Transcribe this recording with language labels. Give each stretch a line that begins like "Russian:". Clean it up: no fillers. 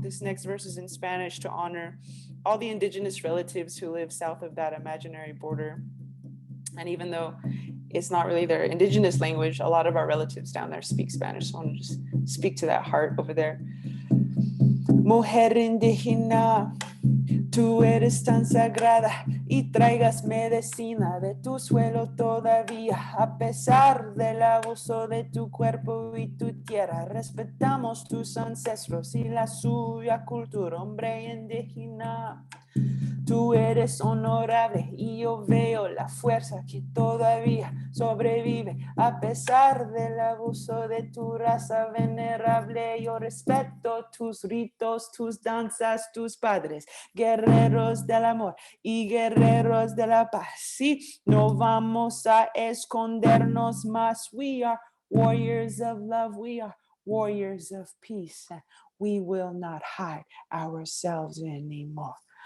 English: This next verse is in Spanish to honor all the indigenous relatives who live south of that imaginary border. And even though it's not really their indigenous language, a lot of our relatives down there speak Spanish. So I want to just speak to that heart over there.
Spanish: Mujer indígena, tú eres tan sagrada y traigas medicina de tu suelo todavía. A pesar del abuso de tu cuerpo y tu tierra, respetamos tus ancestros y la suya cultura, hombre indígena. Tú eres honorable y yo veo la fuerza que todavía sobrevive a pesar del abuso de tu raza venerable. Yo respeto tus ritos, tus danzas, tus padres, guerreros del amor y guerreros de la paz. Sí, no vamos a escondernos más.
English: We are warriors of love. We are warriors of peace. We will not hide ourselves anymore.